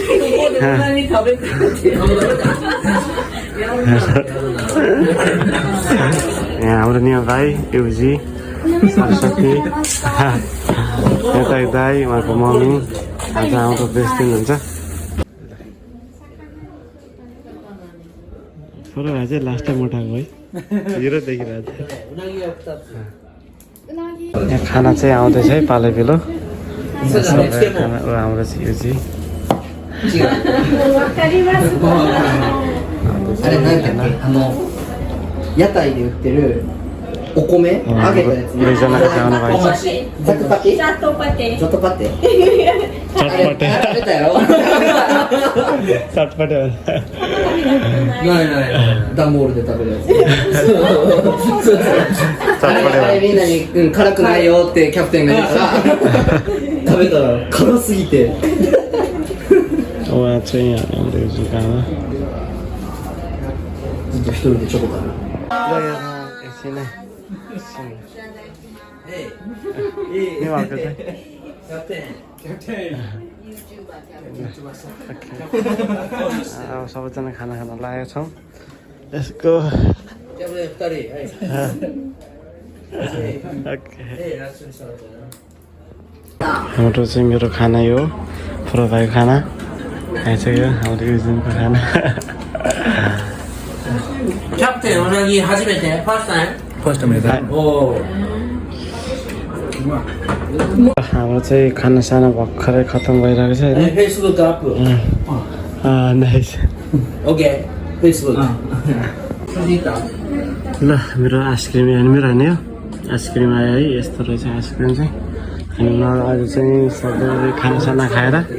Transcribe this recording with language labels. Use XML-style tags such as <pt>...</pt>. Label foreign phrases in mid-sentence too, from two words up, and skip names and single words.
<ne>यहाँ हाम्रो नियो भाइ युजी सरस्वती यता दाइ उहाँको मम्मी आज हाम्रो बेस्ट दिन हुन्छ। छोरो भाइ चाहिँ लास्टै मोटाएको है, हिरो देखिरहेको छ। यहाँ खाना चाहिँ आउँदैछ है पालै पिलो। हाम्रो चाहिँ युजी</ne> <ja>あれなんだっけ屋台で売ってるお米揚げたやつね。ザクパティ？ザトパテ？ザトパテ？</ja> <ne>चटपटे</ne> <ja>食べたやろ？</ja> <ne>चटपटे</ne> <ja>ない段ボールで食べるやつ。あれみんなに辛くないよってキャプテンが言ったら食べたら辛すぎて。</ja> <ne>उहाँ चाहिँ हाम्रो युजीको आमा।</ne> <ja>ずっと一人でチョコ食べる。</ja> <ne>एकछिन है नेवारको चाहिँ अब सबैजना खाना खान लागेका छौँ। यसको हाम्रो चाहिँ मेरो खाना यो पुरो भएको खाना आइसक्यो। हाम्रो युजिनको खाना</ne> <ja>キャプテンうなぎ初めて</ja> <en>first time first time</en> <ja>हेर्दा</ja> <ne>हाम्रो चाहिँ खानासाना भर्खरै खतम भइरहेको छ होइन</ne> <en>Facebook up. नाइस Okay, Facebook.</en> <ne>ल मेरो आइसक्रिम यहाँ मेरो होइन यो आइसक्रिम आयो है यस्तो रहेछ आइसक्रिम चाहिँ अनि म आज चाहिँ सबै खानासाना खाएर</ne>